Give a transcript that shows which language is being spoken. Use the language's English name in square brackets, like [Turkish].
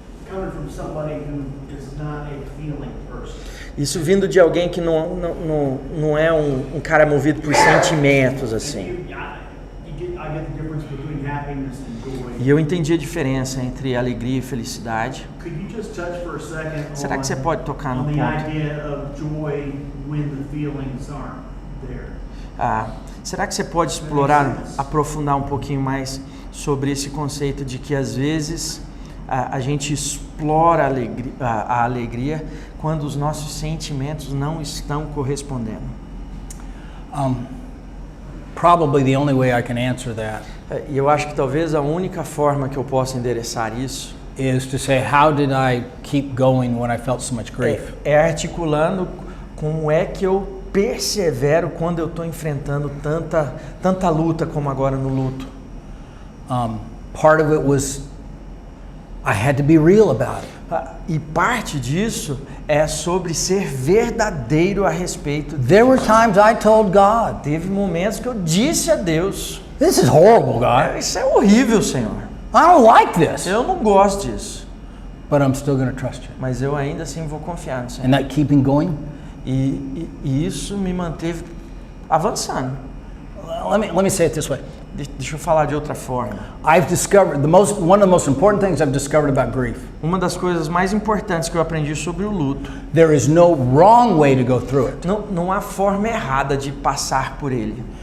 [English] Coming from somebody who is not a feeling person. [Portuguese] Isso vindo de alguém que não é um cara movido por sentimentos assim. [English] I get the difference between happiness and joy. [Portuguese] E eu entendi a diferença entre alegria e felicidade. [English] Could you just touch for a second [Portuguese] Será que você pode tocar no [English] on the [Portuguese] ponto? [English] idea of joy when the feelings aren't there? [Portuguese] Será que você pode explorar, aprofundar um pouquinho mais sobre esse conceito de que às vezes a gente explora a alegria quando os nossos sentimentos não estão correspondendo. [English] Probably the only way I can answer that [Portuguese] E eu acho que talvez a única forma que eu possa endereçar isso [English] is to say, how did I keep going when I felt so much grief? [Portuguese] é articulando como é que eu persevero quando eu estou enfrentando tanta luta como agora no luto. [English] Part of it was I had to be real about it. [Portuguese] E parte disso é sobre ser verdadeiro a respeito. [English] There were times I told God, [Portuguese] Teve momentos que eu disse a Deus: [English] this is horrible, God. [Portuguese] isso é horrível, Senhor. [English] I don't like this. [Portuguese] Eu não gosto disso. [English] But I'm still going to trust you. [Portuguese] Mas eu ainda assim vou confiar no Senhor. [English] And that keeping going, [Portuguese] E isso me manteve avançando. [English] let me say it this way. [Portuguese] Deixa eu falar de outra forma. [English] I've discovered one of the most important things I've discovered about grief. [Portuguese] Uma das coisas mais importantes que eu aprendi sobre o luto, [English] There is no wrong way to go through it. [Portuguese] não há forma errada de passar por ele.